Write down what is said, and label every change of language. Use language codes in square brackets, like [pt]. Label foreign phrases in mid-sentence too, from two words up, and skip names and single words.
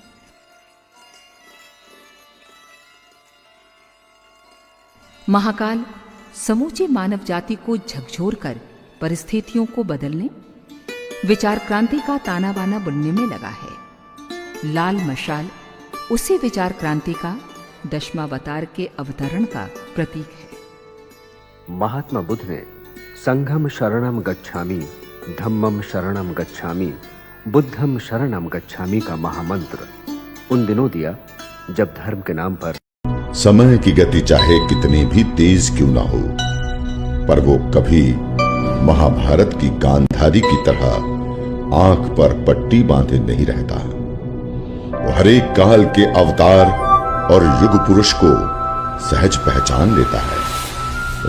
[hi] महाकाल समूची मानव जाति को झकझोर कर परिस्थितियों को बदलने, विचार क्रांति का ताना बाना बुनने में लगा है। लाल मशाल उसी विचार क्रांति का दशमावतार के अवतरण का प्रतीक है। महात्मा बुद्ध ने [pi] संघम शरणम गच्छामि, धम्मम शरणम गच्छामि, बुद्धम शरणम गच्छामि [hi] का महामंत्र उन दिनों दिया जब धर्म के नाम पर समय की गति चाहे कितनी भी तेज क्यों ना हो, पर वो कभी महाभारत की गांधारी की तरह आंख पर पट्टी बांधे नहीं रहता। वो हर एक काल के अवतार और युग पुरुष को सहज पहचान लेता है।